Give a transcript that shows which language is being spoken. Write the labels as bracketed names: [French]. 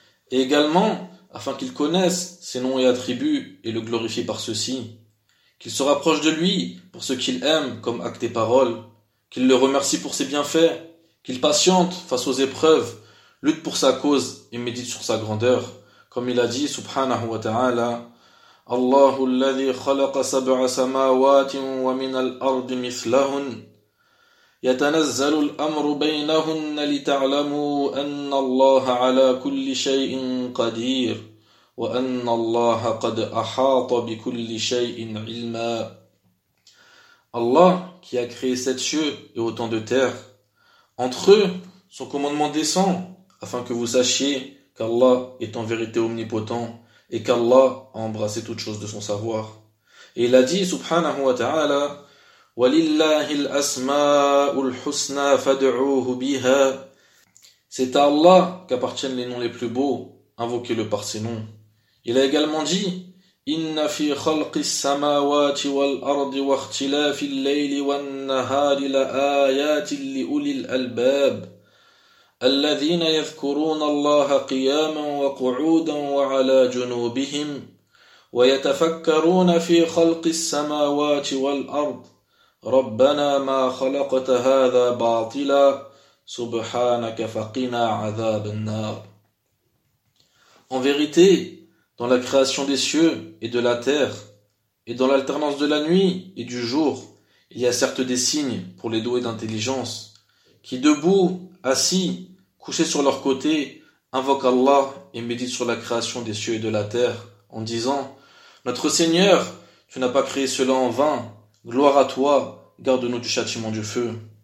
[French] et également afin qu'il connaisse ses noms et attributs et le glorifie par ceux-ci, qu'il se rapproche de lui pour ce qu'il aime comme acte et parole, qu'il le remercie pour ses bienfaits, qu'il patiente face aux épreuves, lutte pour sa cause et médite sur sa grandeur, comme il a dit [Arabic] subhanahu wa ta'ala: Allahu alladhi khalaqa sab'a samawatin wa min al-ard mithlahun. يتنزل الأمر بينهن لتعلموا أن الله على كل شيء قدير وأن الله قد أحاط بكل شيء علما. [French] Allah, qui a créé sept cieux et autant de terre, entre eux, son commandement descend, afin que vous sachiez qu'Allah est en vérité omnipotent et qu'Allah a embrassé toutes choses de son savoir. Et il a dit, [Arabic] subhanahu wa ta'ala, وَلِلَّهِ الْأَسْمَاءُ الْحُسْنَى فَدْعُوهُ بِهَا. [French] C'est à Allah qu'appartiennent les noms les plus beaux, invoquez-le par ses noms. Il a également dit, [Arabic] إن في خلق السماوات والأرض واختلاف الليل والنهار لآيات لأولي الألباب الذين يذكرون الله قياما وقعودا وعلى جنوبهم ويتفكرون في خلق السماوات والأرض ربنا ما خلقت هذا باطلا سبحانك فقنا عذاب النار. [French] En vérité, dans la création des cieux et de la terre, et dans l'alternance de la nuit et du jour, il y a certes des signes pour les doués d'intelligence, qui debout, assis, couchés sur leur côté, invoquent Allah et méditent sur la création des cieux et de la terre, en disant « Notre Seigneur, tu n'as pas créé cela en vain, gloire à toi, garde-nous du châtiment du feu.